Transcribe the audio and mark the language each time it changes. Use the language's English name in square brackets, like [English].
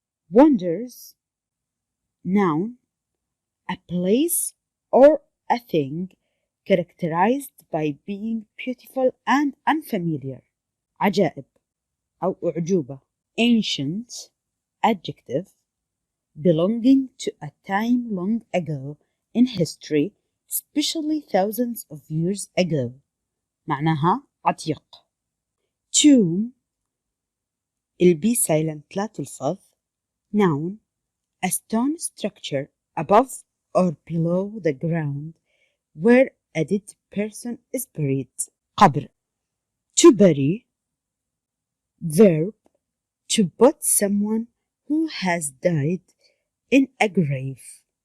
[English] Wonders, noun, a place or a thing characterized by being beautiful and unfamiliar. [Arabic] عجائب أو أعجوبة. [English] Ancient, adjective, belonging to a time long ago in history, especially thousands of years ago. [Arabic] معناها عتيق. [English] Tomb, البي silent [Arabic] لا تلفظ. [English] Noun, a stone structure above or below the ground where a dead person is buried. [Arabic] قبر. [English] To bury. Verb, to put someone who has died in a grave.